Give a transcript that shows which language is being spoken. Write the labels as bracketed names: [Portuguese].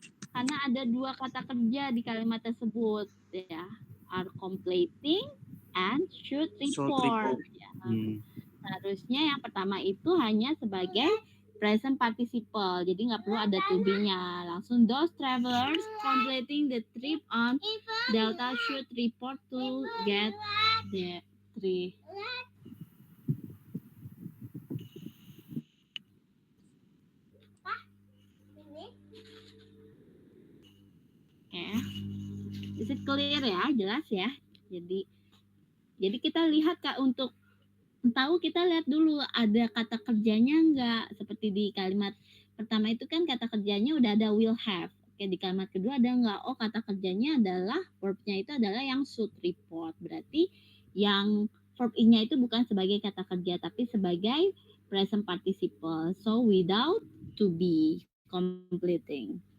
[Indonesian] Karena ada dua kata kerja di kalimat tersebut ya. [English] Are completing and should Should report. report. [Indonesian] Ya. Seharusnya yang pertama itu hanya sebagai present participle. Jadi nggak perlu ada to be-nya. Langsung [English] those travelers completing the trip on Delta should report to get the trip. Oke. Is it clear ya? [Indonesian] Jelas ya? Jadi kita lihat Kak, untuk tahu kita lihat dulu ada kata kerjanya enggak. Seperti di kalimat pertama itu kan kata kerjanya udah ada [English] will have. [Indonesian] Oke, di kalimat kedua ada enggak? Oh, kata kerjanya adalah verb-nya itu adalah yang [English] should report. [Indonesian] Berarti yang verb ing-nya itu bukan sebagai kata kerja tapi sebagai present participle. [English] So without to be completing.